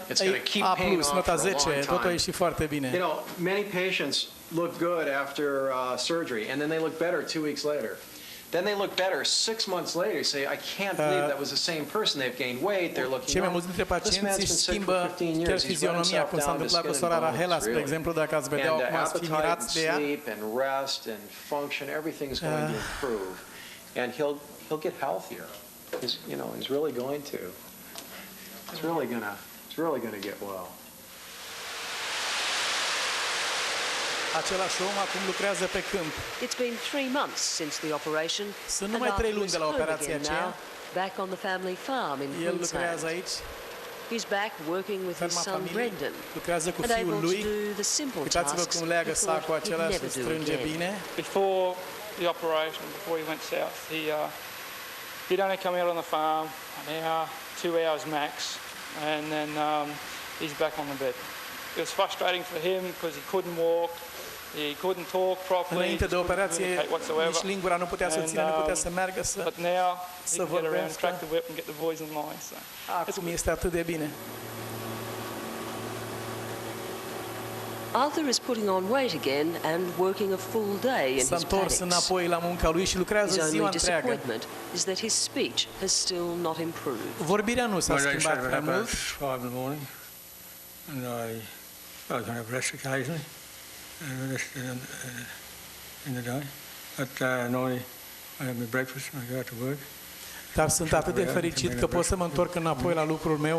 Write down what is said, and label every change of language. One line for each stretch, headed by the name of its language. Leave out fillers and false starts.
English: It's going to keep paying off
Romanian: nota
English: for a
Romanian: 10,
English: long
Romanian: totul a
English: time.
Romanian: ieșit foarte bine.
English: You know, many patients look good after surgery, and then they look better 2 weeks later. Then they look better 6 months later. You say, I can't believe that was the same person. They've gained weight. They're looking.
Romanian: Cei mai mulți dintre pacienți își schimbă chiar fizionomia, cum s-a întâmplat cu sora Rahela, spre exemplu, dacă ați vedea acum, ați fi mirați de ea.
English: Sleep and rest and function, everything's going to improve, and he'll get healthier. He's really going to. He's really gonna get well.
Romanian: Același om acum lucrează pe câmp.
English: It's been 3 months since the operation.
Romanian: Sunt numai 3 luni de la operația aceea.
English: Back on the family farm in
Romanian: El lucrează aici.
English: He's back working with his son Brendan.
Romanian: Lucrează cu fiul lui. Uitați-vă cum leagă sacul acela și strânge bine.
English: Before the operation, before he went south, he'd only come out on the farm an hour, 2 hours max, and then he's back on the bed. It was frustrating for him because he couldn't walk. He couldn't talk properly.
Romanian: Înainte de operație, nici lingura nu putea să țină, nu putea să meargă, să
English: But now he can get around, track the whip and get the boys in line. So.
Romanian: Acum este atât de bine.
English: Arthur is putting on weight again and working a full day in his
Romanian: S-a întors înapoi la munca lui și lucrează ziua întreagă.
English: His only disappointment is that his speech has still not improved.
Romanian: Vorbirea nu s-a schimbat prea mult.
English: 5 in the morning, and I can have rest occasionally, and rest in the day. At 9, I have my breakfast and I go to work.
Romanian: Dar sunt atât de fericit că pot să mă întorc înapoi la lucrul meu.